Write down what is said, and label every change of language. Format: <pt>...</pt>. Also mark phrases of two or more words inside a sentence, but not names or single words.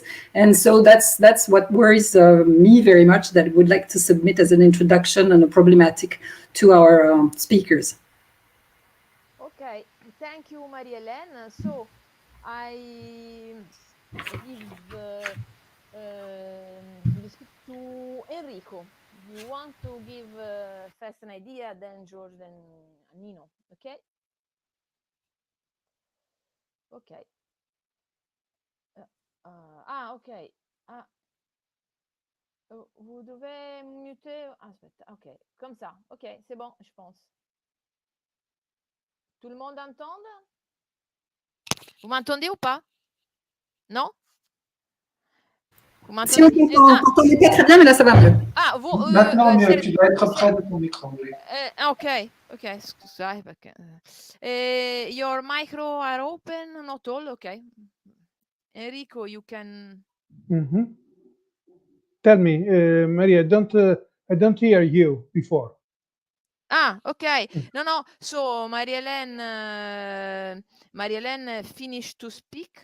<en>And so that's what worries me very much, that I would like to submit as an introduction and a problematic to our speakers. Okay, thank you, Marie-Hélène. So I give the speech to Enrico. You want to give first an idea, then George, then Nino, okay? Okay. Ok.</en> <fr>Vous devez muter. Aspetta, ok. Comme ça. Ok, c'est bon, je pense. Tout le monde entend? Vous m'entendez ou pas? Non? Vous Si on t'entendait pas très bien, mais là ça va mieux. Maintenant mieux, tu dois être près de ton micro. Oui.</fr> <it>Ok, scusate perché.</it> <en>Your micro are open, not all, ok. Enrico, you can. Tell me, Maria, I don't hear you before. Okay. No. So Marie-Hélène finished to speak.</en>